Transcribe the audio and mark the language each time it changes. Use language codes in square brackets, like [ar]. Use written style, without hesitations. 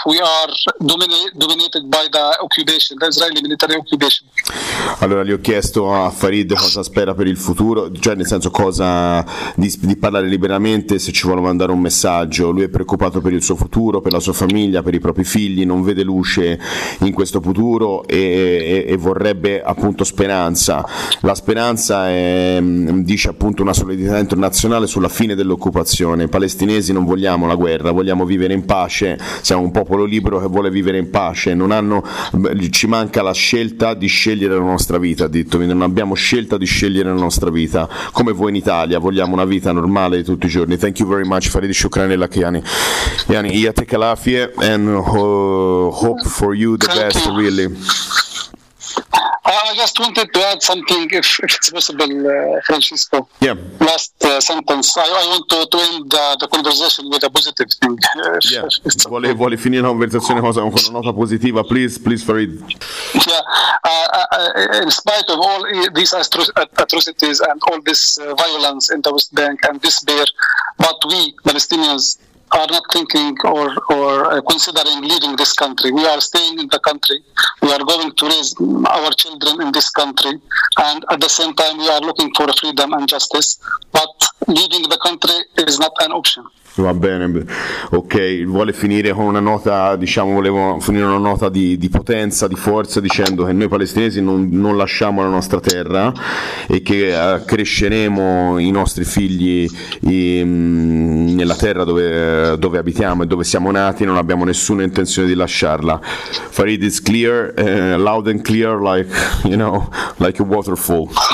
[en] We are dominated by the occupation, the Israeli military occupation. [it] Allora, gli ho chiesto a Farid cosa spera per il futuro, cioè nel senso cosa di parlare liberamente, se ci vuole mandare un messaggio. Lui è preoccupato per il suo futuro, per la sua famiglia, per i propri figli, non vede luce in questo futuro e vorrebbe appunto speranza. La speranza è, dice appunto, una solidarietà internazionale sulla fine dell'occupazione. Palestinesi non vogliamo la guerra, vogliamo vivere in pace, siamo un popolo libero che vuole vivere in pace, ci manca la scelta di scegliere la nostra vita, ha detto, quindi non abbiamo scelta di scegliere la nostra vita, come voi in Italia, vogliamo una vita normale di tutti i giorni. [en] Thank you very much, Farid Shukran El Akhiani. Yani, Iyate Kalafie, and hope for you the best, really. I just wanted to add something, if it's possible, Francisco. Yeah. Last sentence. I want to end the conversation with a positive thing. Yeah. [it] Vuole finire la conversazione con una nota positiva, [en] please, [it] Farid. [en] Yeah. In spite of all these atrocities and all this violence in the West Bank and despair, but we Palestinians are not thinking or considering leaving this country. We are staying in the country. We are going to raise our children in this country. And at the same time, we are looking for freedom and justice. But leaving the country is not an option. [it] Va bene, ok, vuole finire con una nota, diciamo, volevo finire una nota di potenza, di forza, dicendo che noi palestinesi non lasciamo la nostra terra e che cresceremo i nostri figli nella terra dove abitiamo e dove siamo nati, non abbiamo nessuna intenzione di lasciarla. [en] Farid is clear, loud and clear, like, you know, like a waterfall.